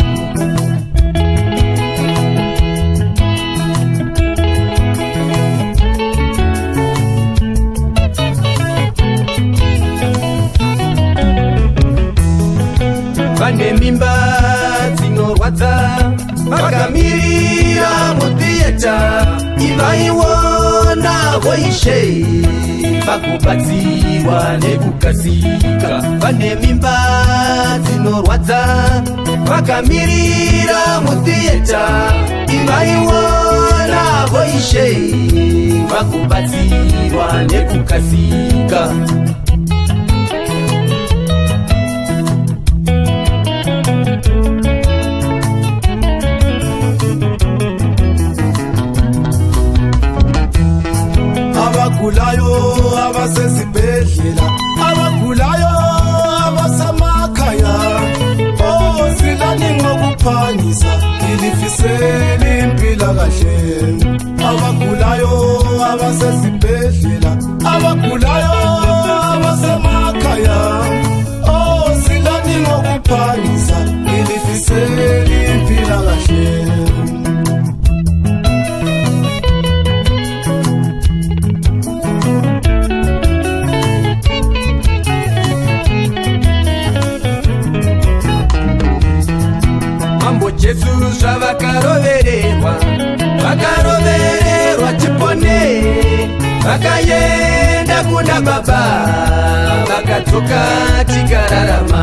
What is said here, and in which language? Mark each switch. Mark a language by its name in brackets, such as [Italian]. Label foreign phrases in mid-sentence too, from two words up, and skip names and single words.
[Shona] Vane mimba dzinorwadza, vakamirira muthiyeta, ivaiona Ishe vakubatsirwa nekukasika. Vane mimba dzinorwadza, vakamirira muthiyeta, ivaiona Ishe vakubatsirwa nekukasika. [North Ndebele] Abagulayo abasezibhedlela, abagulayo abasemakhaya, silani ngokuphangisa, ilifisele impilakahle. Abagulayo abasezibhedlela, abagulayo abasemakhaya, silani ngokuphangisa, ilifisele impilakahle. [Shona] Jesu zvavakarovererwa, vakarovererwa tipone, vakaenda kuna Baba, vakadzoka tikararama.